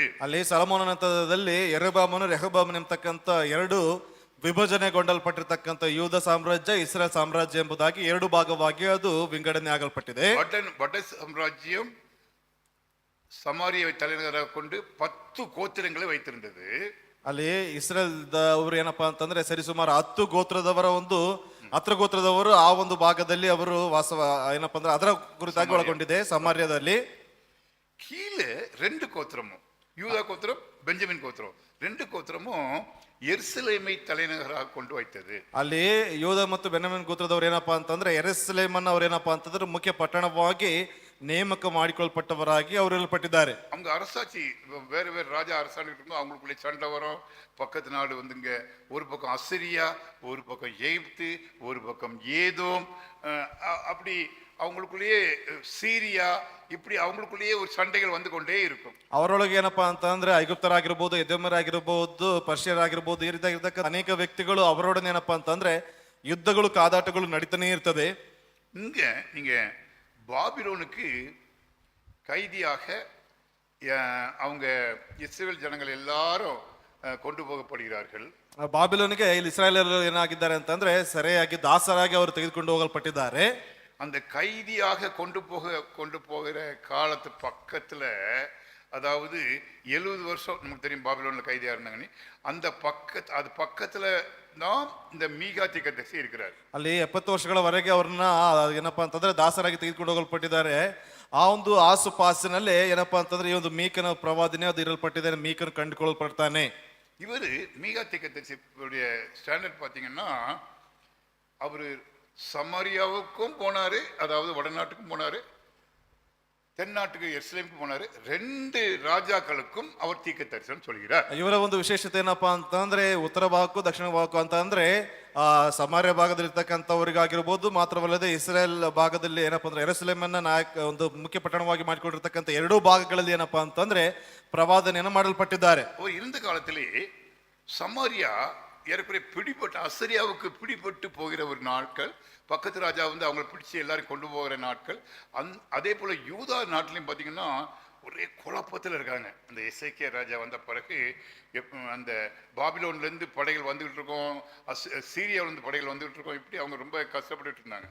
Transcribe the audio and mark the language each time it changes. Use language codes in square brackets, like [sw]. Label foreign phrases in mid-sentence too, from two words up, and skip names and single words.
[kn] ಅಲ್ಲಿ ಸೊಲೊಮೋನನ ನಂತರದಲ್ಲಿ ಯೆರೊಬಾಮನು ರೆಹಬ್ಬಾಮನು ಎಂಬತಕ್ಕಂಥ 2 ವಿಭಜನೆಗೊಂಡಲ್ಪಟ್ಟಿರ್ತಕ್ಕಂಥ ಯೂದ ಸಾಮ್ರಾಜ್ಯ, ಇಸ್ರೇಲ್ ಸಾಮ್ರಾಜ್ಯ ಎಂಬುದಾಗಿ 2 ಭಾಗವಾಗಿ ಅದು ವಿಂಗಡಣೆ ಆಗಲ್ಪಟ್ಟಿದೆ. [ta] வட சாம்ராஜ்யம் சமாரியை தலைநகராக கொண்டு 10 கோத்திரங்களை வைத்திருந்தது. [kn] ಅಲ್ಲಿ ಇಸ್ರೇಲ್ ಅವರು ಏನಪ್ಪಾ ಅಂತಂದ್ರೆ ಸರಿಸುಮಾರು 10 ಗೋತ್ರದವರ ಒಂದು ಹತ್ರ ಗೋತ್ರದವರು ಆ ಒಂದು ಭಾಗದಲ್ಲಿ ಅವರು ವಾಸ ಏನಪ್ಪಾ ಅಂದ್ರೆ ಅದರ ಕುರಿತಾಗಿ ಒಳಗೊಂಡಿದೆ. ಸಮಾರ್ಯದಲ್ಲಿ [ta] கீழே 2 கோத்திரமும், யூதா கோத்திரம், பெஞ்சமின் கோத்திரம், 2 கோத்திரமும் எருசலேமை தலைநகராக கொண்டு வைத்தது. [kn] ಅಲ್ಲಿ ಯೂದ ಮತ್ತು ಬೆನ್ಯಾಮೀನ್ ಗೋತ್ರದವ್ರು ಏನಪ್ಪಾ ಅಂತಂದ್ರೆ ಯೆರೂಸಲೇಮನ್ನ ಅವ್ರು ಏನಪ್ಪಾ ಅಂತಂದ್ರೆ ಮುಖ್ಯ ಪಟ್ಟಣವಾಗಿ ನೇಮಕ ಮಾಡಿಕೊಳ್ಳಲ್ಪಟ್ಟವರಾಗಿ ಅವರು ಇರಲ್ಪಟ್ಟಿದ್ದಾರೆ. [ta] அவங்க அரசாட்சி வேறு வேறு ராஜா அரசாண்டு இருக்கும், அவங்களுக்குள்ளே சண்டை வரும். பக்கத்து நாடு வந்துங்க, ஒரு பக்கம் அசிரியா, ஒரு பக்கம் எகிப்து, ஒரு பக்கம் ஏதோம், அப்படி அவங்களுக்குள்ளேயே சீரியா, இப்படி அவங்களுக்குள்ளேயே ஒரு சண்டைகள் வந்து கொண்டே இருக்கும். [kn] ಅವರೊಳಗೆ ಏನಪ್ಪಾ ಅಂತಂದ್ರೆ ಐಗುಪ್ತರಾಗಿರ್ಬೋದು, ಎದೋಮ್ಯರಾಗಿರ್ಬೋದು, ಪರ್ಷಿಯರಾಗಿರ್ಬೋದು, ಈ ರೀತಿಯಾಗಿರ್ತಕ್ಕ ಅನೇಕ ವ್ಯಕ್ತಿಗಳು ಅವರೊಡನೆ ಏನಪ್ಪಾ ಅಂತಂದ್ರೆ ಯುದ್ಧಗಳು, ಕಾದಾಟಗಳು ನಡೀತಾನೆ ಇರ್ತದೆ. [ta] இங்க நீங்க பாபிலோனுக்கு கைதியாக அவங்க இஸ்ரேல் ஜனங்கள் எல்லாரும் கொண்டு போகப்படுகிறார்கள். [kn] ಬಾಬಿಲೋನಿಗೆ ಇಲ್ಲಿ ಇಸ್ರಾಯೇಲರು ಏನಾಗಿದ್ದಾರೆ ಅಂತಂದ್ರೆ ಸರಿಯಾಗಿ ದಾಸರಾಗಿ ಅವರು ತೆಗೆದುಕೊಂಡು ಹೋಗಲ್ಪಟ್ಟಿದ್ದಾರೆ. [ta] அந்த கைதியாக கொண்டு போகிற காலத்து பக்கத்துல, அதாவது 70 வருஷம் நமக்கு தெரியும் பாபிலோன்ல கைதியா இருந்தாங்கன்னு, அந்த பக்கத்துல தான் இந்த மீகா தீர்க்கதரிசி இருக்கிறார். [kn] ಅಲ್ಲಿ 70 ವರ್ಷಗಳವರೆಗೆ ಅವ್ರನ್ನ ಏನಪ್ಪಾ ಅಂತಂದ್ರೆ ದಾಸರಾಗಿ ತೆಗೆದುಕೊಂಡು ಹೋಗಲ್ಪಟ್ಟಿದ್ದಾರೆ. ಆ ಒಂದು ಆಸುಪಾಸಿನಲ್ಲಿ ಏನಪ್ಪಾ ಅಂತಂದ್ರೆ ಈ ಒಂದು ಮೀಕನ ಪ್ರವಾದನೆ ಅದು ಇರಲ್ಪಟ್ಟಿದೆ. ಮೀಕನ ಕಂಡುಕೊಳ್ಳಲ್ಪಡ್ತಾನೆ. [ta] இவரு மீகா தீர்க்கதரிசியுடைய ஸ்டாண்டர்ட் பாத்தீங்கன்னா, அவரு சமாரியாவுக்கும் போனாரு, அதாவது வடநாட்டுக்கும் போனாரு, தென்னாட்டுக்கு எருசலேமுக்கு போனாரு. 2 ராஜாக்களுக்கும் அவர் தீர்க்க தரிசனம் சொல்கிறார். [kn] ಇವರ ಒಂದು ವಿಶೇಷತೆ ಏನಪ್ಪಾ ಅಂತಂದ್ರೆ ಉತ್ತರ ಭಾಗಕ್ಕೂ ದಕ್ಷಿಣ ಭಾಗಕ್ಕೂ ಅಂತ ಅಂದ್ರೆ ಸಮಾರ್ಯ ಭಾಗದಲ್ಲಿ ಇರ್ತಕ್ಕಂಥವ್ರಿಗಾಗಿರ್ಬೋದು, ಮಾತ್ರವಲ್ಲದೆ ಇಸ್ರೇಲ್ ಭಾಗದಲ್ಲಿ ಏನಪ್ಪಾ ಅಂದ್ರೆ ಯೆರೂಸಲೇಮನ್ನ ಒಂದು ಮುಖ್ಯ ಪಟ್ಟಣವಾಗಿ ಮಾಡಿಕೊಂಡಿರ್ತಕ್ಕಂಥ 2 ಭಾಗಗಳಲ್ಲಿ ಏನಪ್ಪಾ ಅಂತಂದ್ರೆ ಪ್ರವಾದನೆಯನ್ನು ಮಾಡಲ್ಪಟ್ಟಿದ್ದಾರೆ. [ta] இருந்த காலத்திலே சமாரியா ஏறக்குறைய பிடிபட்ட அசரியாவுக்கு பிடிபட்டு போகிற ஒரு நாட்கள், பக்கத்து ராஜா வந்து அவங்களை பிடிச்சி எல்லாரும் கொண்டு போகிற நாட்கள். அதே போல யூதா நாட்டிலையும் பார்த்தீங்கன்னா ஒரே குழப்பத்தில் இருக்காங்க. அந்த எசேக்கியா ராஜா வந்த பிறகு அந்த பாபிலோன்லேருந்து படைகள் வந்துகிட்டு இருக்கோம், சீரியாவிலேருந்து படைகள் வந்துகிட்டு இருக்கோம், இப்படி அவங்க ரொம்ப கஷ்டப்பட்டுட்டு இருந்தாங்க.